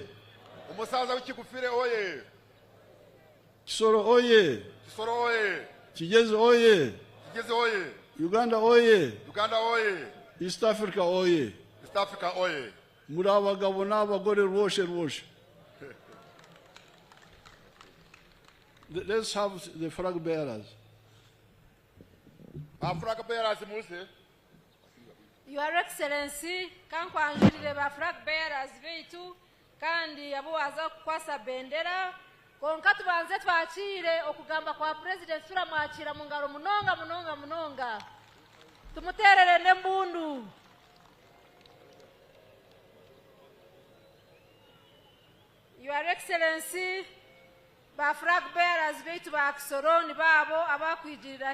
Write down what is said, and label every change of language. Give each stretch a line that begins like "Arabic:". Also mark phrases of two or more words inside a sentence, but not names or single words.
Kinyarwanda: Umusaza w'ikigufire oye! Kisoro oye! Kisoro oye! Kigezi oye! Kigezi oye! Uganda oye! Uganda oye! East Africa oye! East Africa oye! Muri abagabo n'abagore rwoshe.
English: Let's have the flag bearers. Flag bearers
Kinyarwanda: muze.
English: Your Excellency,
Chiga: kankwanjirire ba
English: flag bearers
Chiga: beitu kandi abo waza kwasa bendera konka tubanze twakire okugamba kwa president turamwakira mu ngaro munonga tumuterere nembundu.
English: Your Excellency,
Chiga: ba
English: flag bearers
Chiga: beitu ba Kisoro ni babo abakwijirira